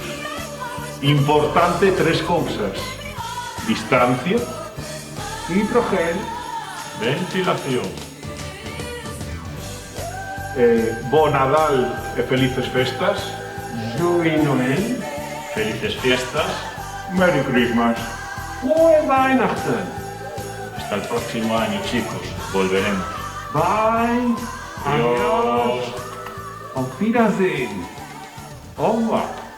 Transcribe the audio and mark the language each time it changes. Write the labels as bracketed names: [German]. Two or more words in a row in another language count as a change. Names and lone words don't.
[Galician] Importante 3 cousas: distancia, hidrogel, ventilación. bo Nadal e felices festas. [French] Joyeux Noel. [Spanish] Felices fiestas. [English] Merry Christmas. [German] Frohe Weihnachten. [Spanish] Hasta el próximo año, chicos. Volveremos. Bye. Adiós. [German] Auf Wiedersehen. [French] Au revoir.